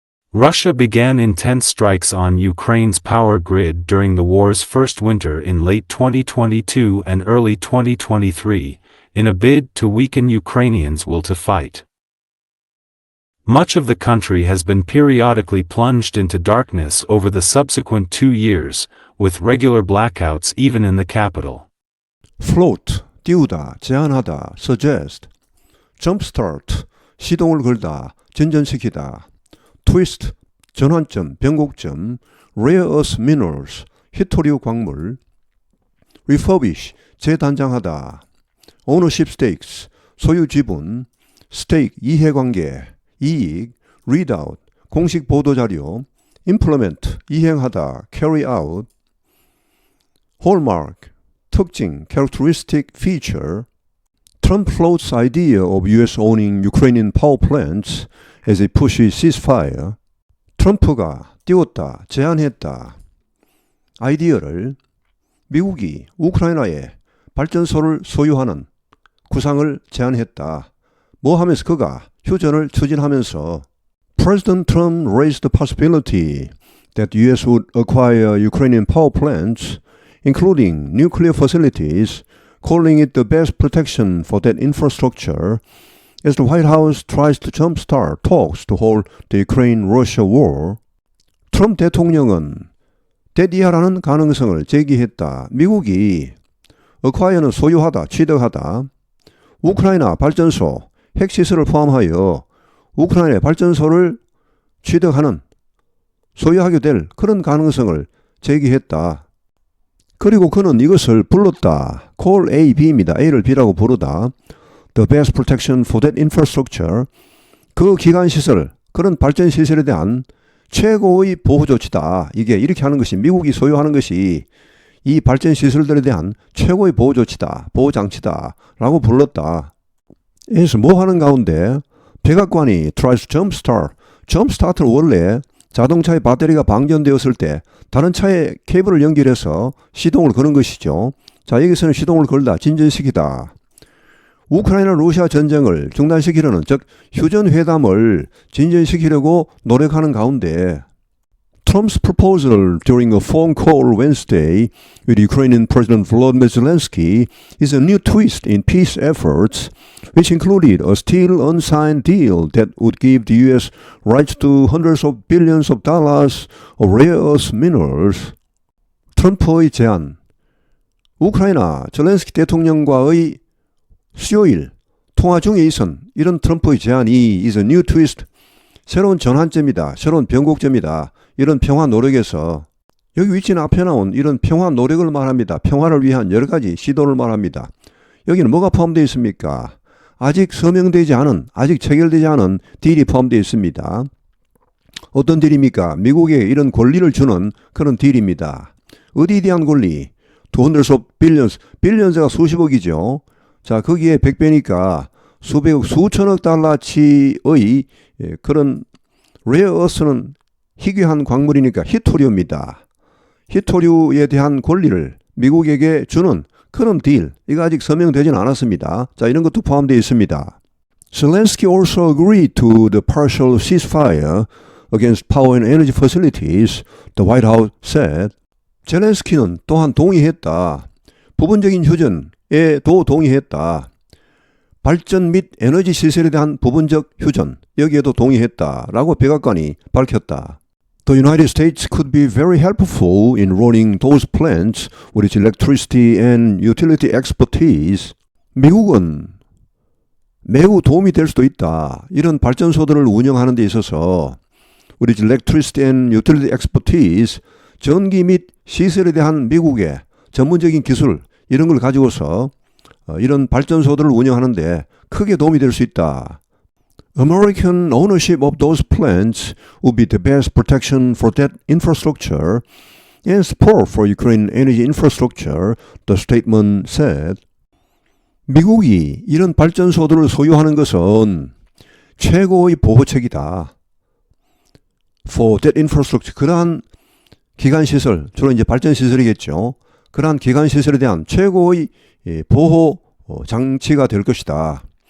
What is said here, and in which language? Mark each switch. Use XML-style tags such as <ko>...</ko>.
<en>Russia began intense strikes on Ukraine's power grid during the war's first winter in late 2022 and early 2023, in a bid to weaken Ukrainians' will to fight. Much of the country has been periodically plunged into darkness over the subsequent 2 years, with regular blackouts even in the capital.</en> <ko>float, 띄우다, 제한하다, suggest, jumpstart, 시동을 걸다, 전전시키다, twist, 전환점, 변곡점, rare earth minerals, 희토류 광물,</ko> <en>refurbish, 재단장하다, ownership stakes, 소유 지분, stake, 이해관계, 이익, readout, 공식 보도자료, implement, 이행하다, carry out, hallmark, 특징, characteristic feature. Trump floats idea of U.S. owning Ukrainian power plants as he pushes ceasefire.</en> <ko>트럼프가 띄웠다, 제안했다. 아이디어를 미국이 우크라이나에 발전소를 소유하는 구상을 제안했다. 뭐 하면서 그가 휴전을 추진하면서</ko> <en>President Trump raised the possibility that the U.S. would acquire Ukrainian power plants, including nuclear facilities, calling it the best protection for that infrastructure, as the White House tries to jumpstart talks to halt the Ukraine-Russia war.</en> <ko>트럼프 대통령은 대디하라는 가능성을 제기했다. 미국이 acquire는 소유하다, 취득하다, 우크라이나 발전소, 핵시설을 포함하여 우크라이나 발전소를 취득하는 소유하게 될 그런 가능성을 제기했다. 그리고 그는 이것을 불렀다.</ko> <en>Call A, B입니다.</en> <ko>A를 B라고 부르다.</ko> <en>The best protection for that infrastructure.</en> <ko>그 기관시설, 그런 발전시설에 대한 최고의 보호 조치다. 이게 이렇게 하는 것이, 미국이 소유하는 것이 이 발전시설들에 대한 최고의 보호 조치다. 보호 장치다. 라고 불렀다. 그래서 뭐 하는 가운데 백악관이</ko> <en>tries to jumpstart.</en> <ko>jumpstart는 원래 자동차의 배터리가 방전되었을 때 다른 차에 케이블을 연결해서 시동을 거는 것이죠. 자, 여기서는 시동을 걸다, 진전시키다. 우크라이나 러시아 전쟁을 중단시키려는, 즉 휴전회담을 진전시키려고 노력하는 가운데</ko> <en>Trump's proposal during a phone call Wednesday with Ukrainian President Volodymyr Zelensky is a new twist in peace efforts, which included a still unsigned deal that would give the U.S. rights to hundreds of billions of dollars of rare earth minerals.</en> <ko>트럼프의 제안, 우크라이나 젤렌스키 대통령과의 수요일 통화 중에 있은 이런 트럼프의 제안이</ko> <en>is a new twist,</en> <ko>새로운 전환점이다, 새로운 변곡점이다. 이런 평화 노력에서, 여기 위치는 앞에 나온 이런 평화 노력을 말합니다. 평화를 위한 여러 가지 시도를 말합니다. 여기는 뭐가 포함되어 있습니까? 아직 서명되지 않은, 아직 체결되지 않은 딜이 포함되어 있습니다. 어떤 딜입니까? 미국에 이런 권리를 주는 그런 딜입니다. 어디에 대한 권리? 200 billions, 빌리언스가 수십억이죠. 자, 거기에 100배니까 수백억, 수천억 달러치의 그런 레어 어스는 희귀한 광물이니까 히토류입니다. 히토류에 대한 권리를 미국에게 주는 그런 딜, 이거 아직 서명되지는 않았습니다. 자, 이런 것도 포함되어 있습니다.</ko> <en>Zelensky also agreed to the partial ceasefire against power and energy facilities, the White House said.</en> <ko>젤렌스키는 또한 동의했다. 부분적인 휴전에도 동의했다. 발전 및 에너지 시설에 대한 부분적 휴전, 여기에도 동의했다라고 백악관이 밝혔다.</ko> <en>The United States could be very helpful in running those plants with its electricity and utility expertise.</en> <ko>미국은 매우 도움이 될 수도 있다. 이런 발전소들을 운영하는 데 있어서</ko> <en>with its electricity and utility expertise,</en> <ko>전기 및 시설에 대한 미국의 전문적인 기술, 이런 걸 가지고서 이런 발전소들을 운영하는데 크게 도움이 될 수 있다.</ko> <en>American ownership of those plants would be the best protection for that infrastructure and support for Ukraine energy infrastructure, the statement said.</en> <ko>미국이 이런 발전소들을 소유하는 것은 최고의 보호책이다.</ko> <en>For that infrastructure,</en> <ko>그러한 기관시설, 주로 이제 발전시설이겠죠. 그러한 기관시설에 대한 최고의 보호 장치가 될 것이다.</ko>